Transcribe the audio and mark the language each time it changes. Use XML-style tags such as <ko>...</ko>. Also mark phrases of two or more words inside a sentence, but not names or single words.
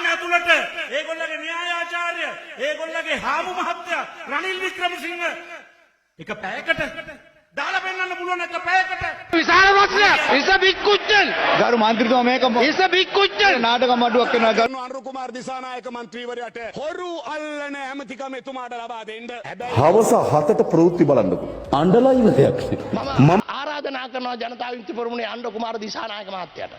<si>ඇතුළට ඒගොල්ලගේ න්‍යායාචාර්ය ඒගොල්ලගේ හාමු මහත්තයා රනිල් වික්‍රමසිංහ එක පැයකට දාලා පෙන්නන්න පුළුවන් එක පැයකට විශාල ප්‍රශ්නයක්.</si> <en>It's a big question.</en> <si>ගරු මන්ත්‍රීතුමා මේක</si> <en>It's a big question.</en> <si>නාටක මඩුවක් වෙනවා ගරු අනුර කුමාර දිසානායක මන්ත්‍රීවරයාට හොරු අල්ලන ඇමතිකම එතුමාට ලබා දෙන්න. හැබැයි හවස 7ට ප්‍රවෘත්ති බලන්නකෝ. අඬලා ඉවරයක් මම ආරාධනා කරනවා ජනතා විමුක්ති පෙරමුණේ අනුර කුමාර දිසානායක මහත්තයාට.</si>